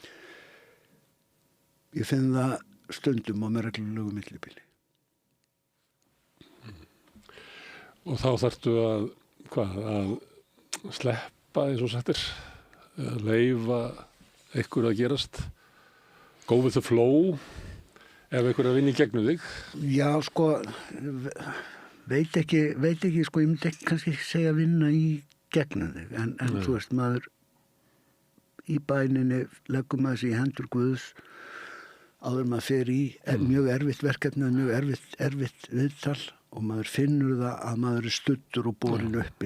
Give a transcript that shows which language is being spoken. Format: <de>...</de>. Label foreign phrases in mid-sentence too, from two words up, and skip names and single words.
<is>Ég finn það stundum og með reglulegu millibili. Og þá þarftu að sleppa eins og settir, að leyfa einhver að gerast,</is> <en>go with the flow,</en> <is>ef einhver að vinna í gegnum þig? Já, sko, veit ekki, sko, ég myndi ekki kannski segja vinna í gegnum þig, en þú veist, maður í bæninni leggur maður sig í hendur Guðs áður maður fer í mjög erfitt verkefni, mjög erfitt viðtal og maður finnur það að maður er studdur og borin uppi.</is>